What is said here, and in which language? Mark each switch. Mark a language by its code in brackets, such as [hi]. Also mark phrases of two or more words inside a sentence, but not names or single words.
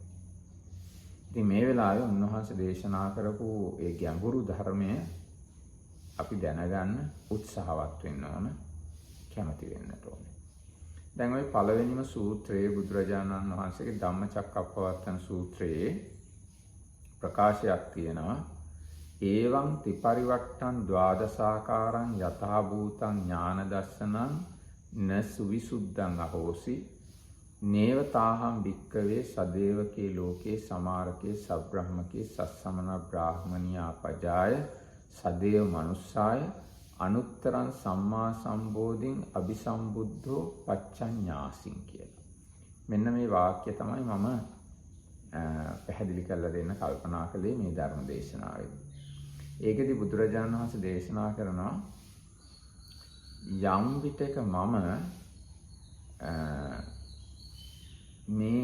[si] ඉතින් මේ වෙලාවේ උන්වහන්සේ දේශනා කරපු ඒ ගැඹුරු ධර්මය අපි දැනගන්න උත්සාහවත් වෙන්න ඕන, කැමති වෙන්නට ඕනේ. දැන් ওই පළවෙනිම සූත්‍රයේ බුදුරජාණන් වහන්සේගේ ධම්මචක්කප්පවත්තන සූත්‍රයේ ප්‍රකාශයක් තියෙනවා. [pi] ඒවං ත්‍රිපරිවට්ටං ද්වාදසාකාරං යථා භූතං ඥාන දස්සනං න සුවිසුද්ධං අහෝසි නේව තාහං භික්කවේ සදේවකේ ලෝකේ සමාරකේ සබ්‍රහ්මකේ සස්සමන බ්‍රාහ්මනියා පජාය සදේව මනුස්සාය අනුත්තරං සම්මා සම්බෝධින් අபிසම්බුද්ධෝ පච්චඤ්ඤාසින් කියලා. [si] මෙන්න මේ වාක්‍ය තමයි මම පැහැදිලි කරලා දෙන්න කල්පනා කළේ මේ ධර්ම දේශනාවේදී. ඒකෙදි බුදුරජාණන් වහන්සේ දේශනා කරනවා යම් විටක මම මේ